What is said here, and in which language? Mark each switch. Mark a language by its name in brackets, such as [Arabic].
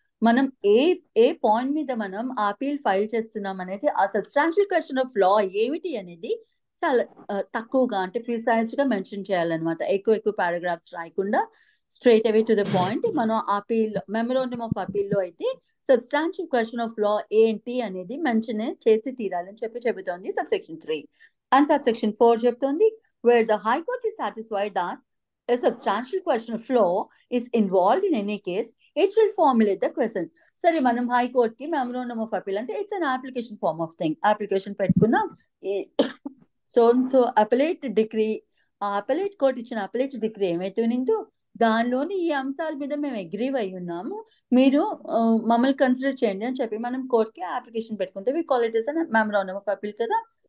[Telugu] మనం ఏ పాయింట్ మీద మనం అపీల్ ఫైల్ చేస్తున్నాం అనేది, ఆ సబ్స్టాన్షియల్ క్వశ్చన్ ఆఫ్ లా ఏమిటి అనేది చాలా తక్కువగా అంటే ప్రిసైజ్ గా మెన్షన్ చేయాలన్నమాట. ఎక్కువ పారాగ్రాఫ్స్ రాయకుండా [English] Straight away to the point. [Telugu] మనం అపీల్ మెమోరాండం ఆఫ్ అపీల్ లో అయితే సబ్స్టాన్షియల్ క్వశ్చన్ ఆఫ్ లా ఏంటి అనేది మెన్షన్ చేసి తీరాలని చెబుతోంది సబ్సెక్షన్ 3. అండ్ సబ్సెక్షన్ 4 చెప్తోంది [English] where the High Court is satisfied that a substantial question of law is involved in any case, it shall formulate the question. [Telugu] సరే, మనం హైకోర్టుకి [English] Memorandum of appeal అంటే it's an application form of thing. [Telugu] Application పెట్టుకున్నాం, so appellate degree, ఆ appellate court ఇచ్చిన appellate degree ఏమైతే ఉన్నిందో దానిలోని ఈ అంశాల మీద మేము అగ్రీ అయి ఉన్నాము, మీరు మమ్మల్ని కన్సిడర్ చేయండి అని చెప్పి మనం కోర్టుకి అప్లికేషన్ పెట్టుకుంటే [English] we call it is an memorandum of appeal [Telugu] కదా.